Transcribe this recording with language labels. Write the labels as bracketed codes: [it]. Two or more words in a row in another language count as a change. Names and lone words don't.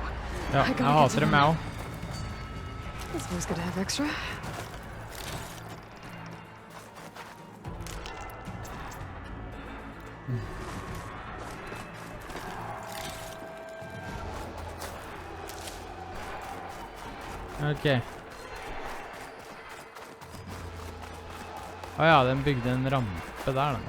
[no] Ja, jeg hater dem, jeg også. [en] This one's gonna have extra. Ok. [no] Åja, den bygde en rampe der, den.